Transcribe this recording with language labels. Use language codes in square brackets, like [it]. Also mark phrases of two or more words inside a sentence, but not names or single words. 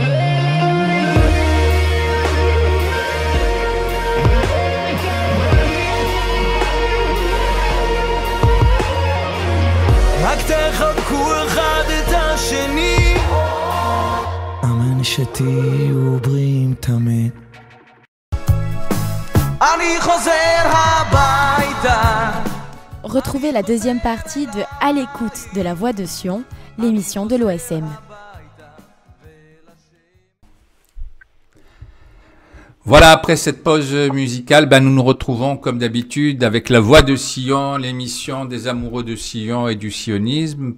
[he] רק תחבקו אחד את השני, אמן שתהיו בריאים תמיד. אני חוזר הביתה. [fr] Retrouvez la deuxième partie de À l'écoute de la Voix de Sion, l'émission de l'OSM. Voilà, après cette pause musicale, nous nous retrouvons comme d'habitude avec la Voix de Sion, l'émission des amoureux de Sion et du sionisme.